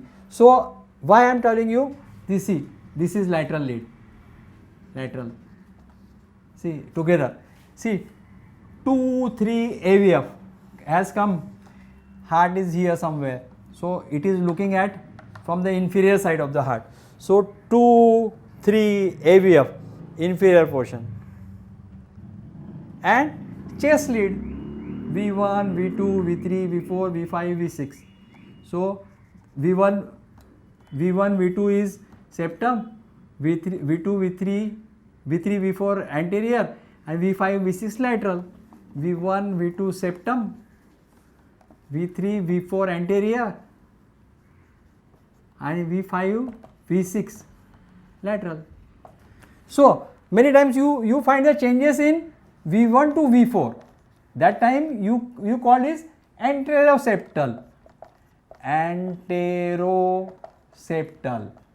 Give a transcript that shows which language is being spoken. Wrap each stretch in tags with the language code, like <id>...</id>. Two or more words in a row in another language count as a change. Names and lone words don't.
<en>So, why I am telling you this? See, this is lateral lead, lateral, see together, see 2, 3 AVF has come, heart is here somewhere. So, it is looking at from the inferior side of the heart. So, 2, 3 AVF inferior portion, and chest lead V1, V2, V3, V4, V5, V6. So, V1, V2 is septum, V2, V3, V4 anterior and V5, V6 lateral. V1, V2 septum, V3, V4 anterior and V5, V6 lateral. So, many times you find the changes in V1 to V4, that time you call this anteroseptal, anteroseptal.</en>